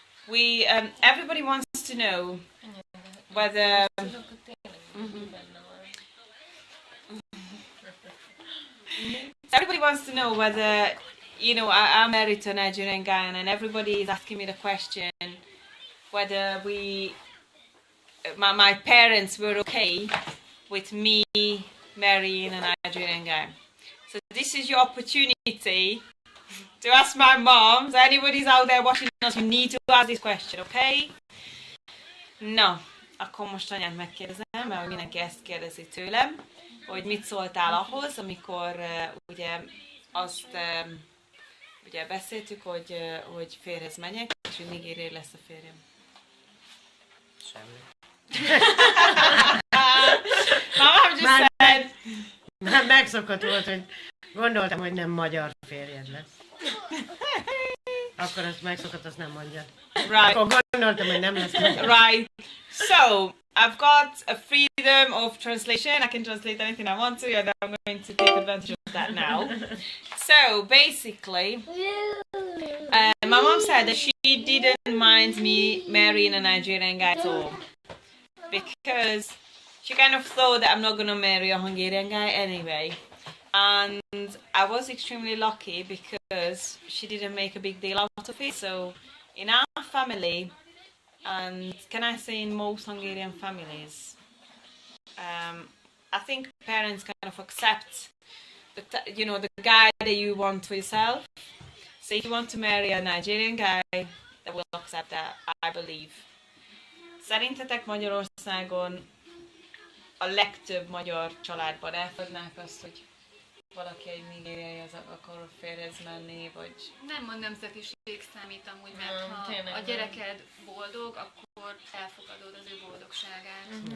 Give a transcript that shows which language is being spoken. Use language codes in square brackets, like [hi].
[en] we everybody wants to know whether everybody wants to know whether, you know, I'm married to a Nigerian guy, and everybody is asking me the question whether my parents were okay with me marrying a Nigerian guy. So this is your opportunity to ask my mom. So anybody's out there watching us, you need to ask this question, okay? [hu] Na, akkor most anyát megkérdezem, mert mindenki ezt kérdezi tőlem, hogy mit szóltál ahhoz, amikor ugye azt ugye beszéltük, hogy férjhez menjek, és hogy Nigériai lesz a férjem. Semmi. [en] Mom just said... [hu] Már megszokott volt, hogy gondoltam, hogy nem magyar férjed lesz. Akkor azt megszokott, azt nem mondja. [en] Right. [hu] Akkor gondoltam, hogy nem lesz magyar. [en] Right. So, I've got a freedom of translation. I can translate anything I want to, and I'm going to take advantage of that now. So, basically, my mom said that she didn't mind me marrying a Nigerian guy at all. Because she kind of thought that I'm not going to marry a Hungarian guy anyway. And I was extremely lucky because she didn't make a big deal out of it. So in our family, and can I say in most Hungarian families, I think parents kind of accept the guy that you want for yourself. So if you want to marry a Nigerian guy, they will accept that, I believe. [hu] Szerintetek Magyarországon a legtöbb magyar családban elfogadnák azt, hogy valaki egy nigériai az akar férjhez menni, vagy... Nem a nemzetiség számít amúgy, mert ha a gyereked boldog, akkor elfogadod az ő boldogságát.